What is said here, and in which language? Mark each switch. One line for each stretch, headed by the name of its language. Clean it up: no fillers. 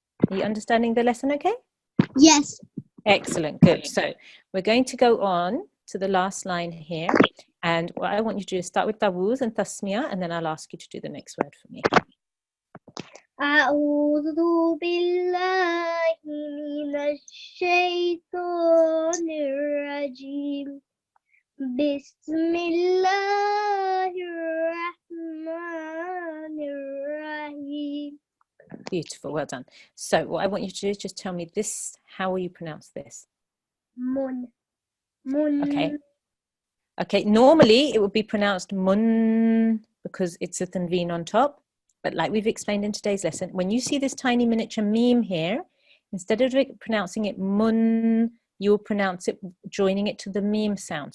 English: Are you understanding the lesson okay? Yes. Excellent. Good. So we're going to go on to the last line here. And what I want you to do is start with Tawuz and Tasmiya, and then I'll ask you to do the next word for me.
Arabic: أعوذ بالله من الشيطان الرجيم بسم الله الرحمن الرحيم.
English: Beautiful. Well done. So what I want you to do is just tell me this. How will you pronounce this? Mun. Okay. Okay. Normally it would be pronounced mun because it's a tanveen on top. But like we've explained in today's lesson, when you see this tiny miniature meme here, instead of pronouncing it mun, you'll pronounce it joining it to the meme sound.